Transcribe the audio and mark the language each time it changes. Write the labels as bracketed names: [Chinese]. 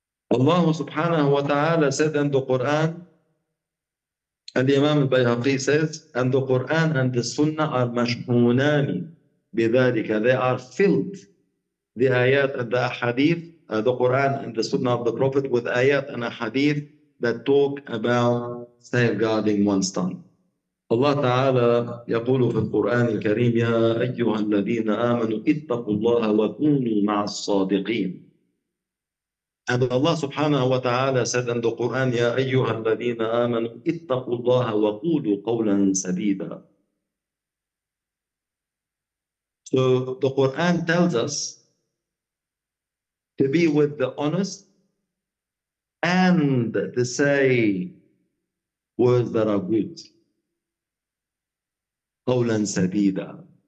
[English] Allah subhanahu wa ta'ala said in the Quran, and the Imam al-Bayhaqi says, and the Quran and the Sunnah are [Arabic] mashhunani bidhalika. [English] They are filled, the ayat and the hadith, the Quran and the Sunnah of the Prophet, with ayat and a hadith that talk about safeguarding one's tongue. [Arabic] الله تعالى يقول في القرآن الكريم يا أيها الذين آمنوا اتقوا الله وكونوا مع الصادقين. [English] And Allah [Arabic] سبحانه وتعالى [English] said in the Quran [Arabic] يا أيها الذين آمنوا اتقوا الله وقولوا قولا سديدا. [English] So the Quran tells us to be with the honest and to say words that are good. [Arabic] قَوْلًا سَدِيدًا.